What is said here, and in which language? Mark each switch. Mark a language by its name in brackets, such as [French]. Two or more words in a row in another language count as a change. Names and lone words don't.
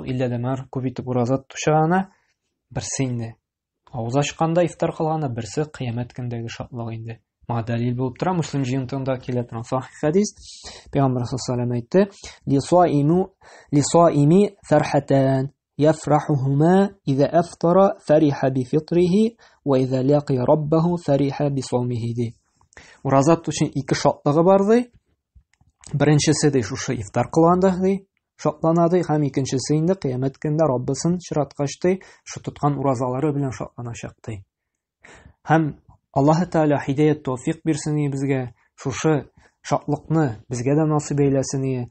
[Tatar] Иллә дә мәр күп итеп ураза тотучыга берсе инде авыз ачканда ифтар кылганда, берсе кыямәт көндәге шатлык инде. Моңа дәлил булып тора. Муслим җыентында килә торган сахих хадис. [Arabic] Пәйгамбәр صلى الله عليه وسلم әйтте: "للصائم فرحتان يفرحهما إذا أفطر فرح بفطره وإذا لقي ربه فرح بصومه ди. [Tatar] Ураза тотучының 2 шатлыгы бар ди. Беренчесе ди шушы ифтар кылганда ди, шатлана ди, һәм икенчесе инде кыямәт көндә Раббысын очраткач ди, шу тоткан уразалары белән шатланачак ди. Һәм Аллаһ Тәгалә һидаят тәүфик бирсен безгә, шушы шатлыкны безгә дә насыйп әйләсен.